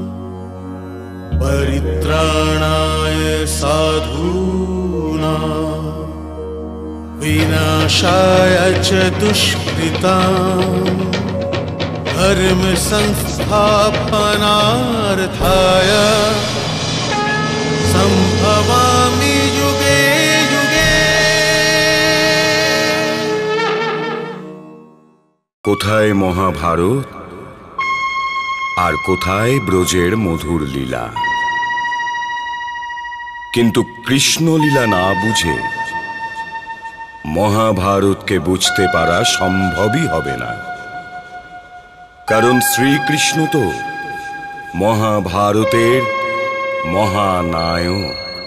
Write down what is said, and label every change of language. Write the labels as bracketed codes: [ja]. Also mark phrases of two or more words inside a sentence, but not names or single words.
[sa] परित्राणाय साधूनां विनाशाय च दुष्कृतां धर्म संस्थापनार्थाय संभवामि युगे युगे। [bn] কোথায় মহাভারত আর কোথায় ব্রজের মধুর লীলা। কিন্তু কৃষ্ণ লীলা না বুঝে মহাভারতকে বুঝতে পারা সম্ভবই হবে না, কারণ শ্রীকৃষ্ণ তো মহাভারতের মহানায়ক।